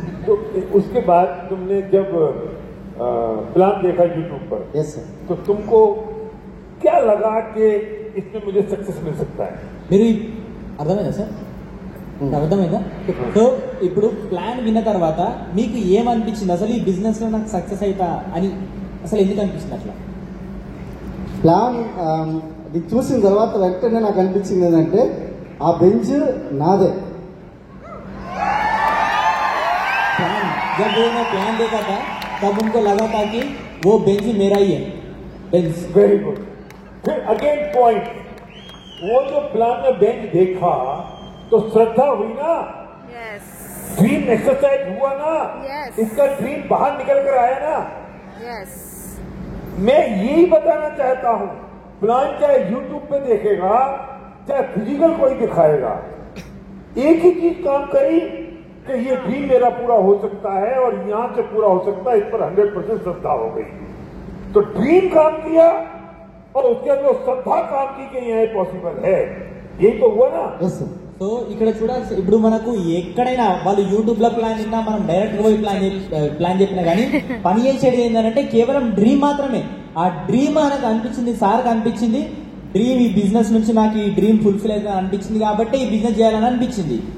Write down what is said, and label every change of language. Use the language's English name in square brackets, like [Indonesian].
[Hindi] तो उसके बाद तुमने जब प्लान देखा यूट्यूब पर, [English] yes sir, [Hindi] तो तुमको क्या लगा कि इसमें मुझे सक्सेस मिल सकता है? [Telugu] మీరు అర్థమైందా సార్? అర్థమైందా? సో ఇప్పుడు ప్లాన్ విన్న తర్వాత మీకు ఏమనిపించింది? అసలు ఈ బిజినెస్ లో నాకు సక్సెస్ అవుతా అని అసలు ఎందుకు అనిపించింది అట్లా? ప్లాన్ ఇది చూసిన తర్వాత వెంటనే నాకు అనిపించింది ఏంటంటే ఆ బెంచ్ నాదే. [Hindi] जब उन्होंने प्लान देखा था तब उनको लगा था कि वो बेंच मेरा ही है. Bench [English] Very good. [Hindi] फिर अगेन पॉइंट, वो जो प्लान में बेंच देखा तो श्रद्धा हुई ना. [English] Yes. [Hindi] ड्रीम एक्सरसाइज हुआ ना. [English] Yes. [Hindi] इसका ड्रीम बाहर निकल कर आया ना. [English] Yes. [Hindi] मैं यही बताना चाहता हूं, प्लान चाहे यूट्यूब पे देखेगा चाहे फिजिकल कोई दिखाएगा, एक ही चीज काम करी कि ये ड्रीम मेरा पूरा हो सकता है और यहां से पूरा हो सकता है. इस पर 100% श्रद्धा हो गई. तो ड्रीम काम किया और उसके अंदर श्रद्धा काम की कि यह पॉसिबल है. यही तो हुआ ना. [English] Yes sir. [Telugu] సో ఇక్కడ చూడాల్సి ఇప్పుడు మనకు ఎక్కడైనా వాళ్ళు యూట్యూబ్ లో ప్లాన్ విన్నా మనం డైరెక్ట్ గా పోయి ప్లాన్ చెప్పినా కానీ పని చేసేది ఏంటంటే కేవలం డ్రీమ్ మాత్రమే. ఆ డ్రీమ్ మనకు అనిపించింది, సార్కి అనిపించింది, డ్రీమ్, ఈ బిజినెస్ నుంచి నాకు ఈ డ్రీమ్ ఫుల్ఫిల్ అవుతుంది అనిపించింది కాబట్టి ఈ బిజినెస్ చేయాలని అనిపించింది.